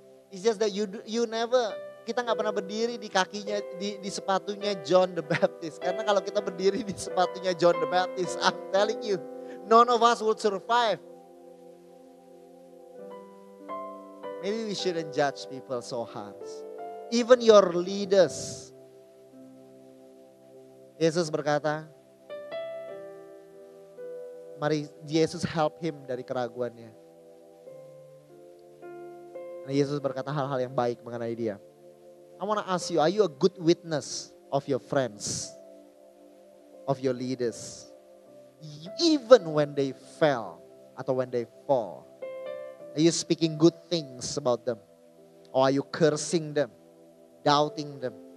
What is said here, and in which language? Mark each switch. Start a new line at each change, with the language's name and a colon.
English: It's just that you never,
Indonesian: kita gak pernah berdiri di kakinya, di sepatunya John the Baptist. Karena kalau kita berdiri di sepatunya
English: John the Baptist, I'm telling you, none of us would survive. Maybe we shouldn't judge people so harsh. Even your leaders.
Indonesian: Yesus berkata, mari Yesus
English: help him
Indonesian: dari keraguannya. Nah, Yesus berkata hal-hal yang baik mengenai dia.
English: I want to ask you, are you a good witness of your friends? Of your leaders? Even when they fail atau when they fall. Are you speaking good things about them? Or are you cursing them? Doubting them?